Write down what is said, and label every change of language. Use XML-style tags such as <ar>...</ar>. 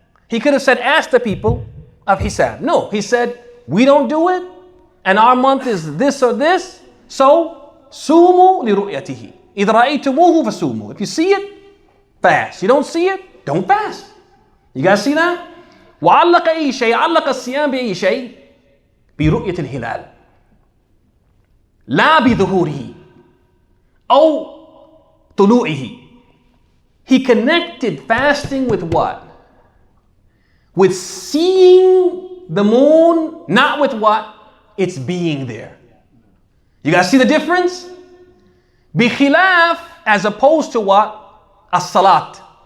<en>He could have said, ask the people of hisab. No, he said, we don't do it, and our month is this or this, so</en> <ar>sumu li ru'yatihi. Idha ra'aytumuhu fasumu.</ar> <en>If you see it, fast. You don't see it, don't fast. You guys see that?</en> <ar>وعلق أي شيء علق الصيام بأي شيء برؤية الهلال لا بظهوره أو طلوعه.</ar> <en>He connected fasting with what? With seeing the moon, not with what? It's being there. You guys see the difference?</en> <ar>بخلاف,</ar> <en>as opposed to what? As-salat.</en>